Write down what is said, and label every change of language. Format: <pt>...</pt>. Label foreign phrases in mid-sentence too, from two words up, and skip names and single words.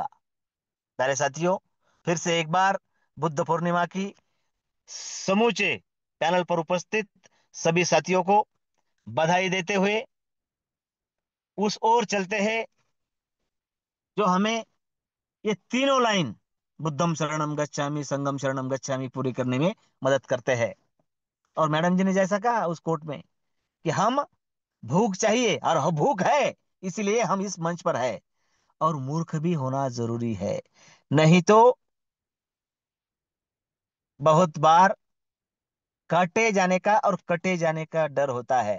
<hi>प्यारे साथियों, फिर से एक बार बुद्ध पूर्णिमा की समूचे पैनल पर उपस्थित सभी साथियों को बधाई देते हुए उस ओर चलते हैं जो हमें ये तीनों लाइन,</hi> <pi>बुद्धम शरणम गच्छामि, संगम शरणम गच्छामि,</pi> <hi>पूरी करने में मदद करते हैं। और मैडम जी ने जैसा कहा उस कोट में कि हम भूख चाहिए और भूख है, इसीलिए हम इस मंच पर है। और मूर्ख भी होना जरूरी है, नहीं तो बहुत बार काटे जाने का और कटे जाने का डर होता है।</hi>